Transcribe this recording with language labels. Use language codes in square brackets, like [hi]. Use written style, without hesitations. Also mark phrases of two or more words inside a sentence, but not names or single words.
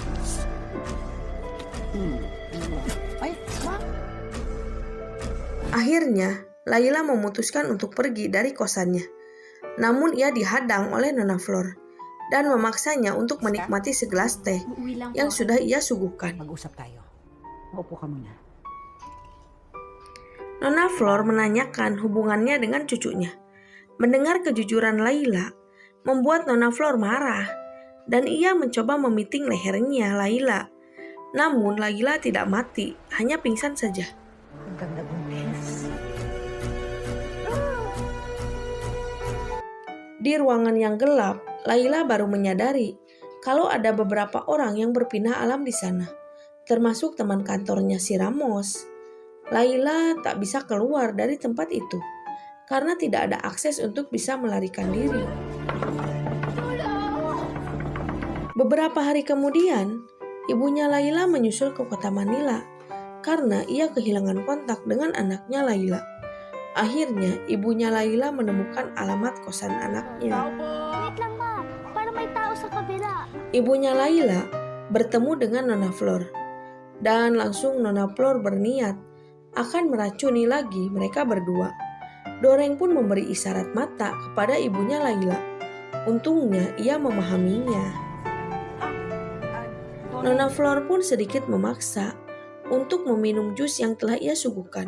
[id] Akhirnya Layla memutuskan untuk pergi dari kosannya. Namun ia dihadang oleh Nona Flor dan memaksanya untuk menikmati segelas teh yang sudah ia suguhkan. [tl] Mag-usap tayo. Maupo ka muna. [id] Nona Flor menanyakan hubungannya dengan cucunya. Mendengar kejujuran Layla membuat Nona Flor marah dan ia mencoba memiting lehernya Layla. Namun Layla tidak mati, hanya pingsan saja. [tl] Ang ganda buntis. [id] Di ruangan yang gelap, Layla baru menyadari kalau ada beberapa orang yang berpindah alam di sana, termasuk teman kantornya si Ramos. Layla tak bisa keluar dari tempat itu karena tidak ada akses untuk bisa melarikan diri. Beberapa hari kemudian, ibunya Layla menyusul ke kota Manila karena ia kehilangan kontak dengan anaknya Layla. Akhirnya, ibunya Layla menemukan alamat kosan anaknya. [tl] Wait lang ma, para may tao sa kabila. [id] Ibunya Layla bertemu dengan Nona Flor. Dan langsung Nona Flor berniat akan meracuni lagi mereka berdua. Doreng pun memberi isyarat mata kepada ibunya Layla. Untungnya ia memahaminya. Nona Flor pun sedikit memaksa untuk meminum jus yang telah ia suguhkan.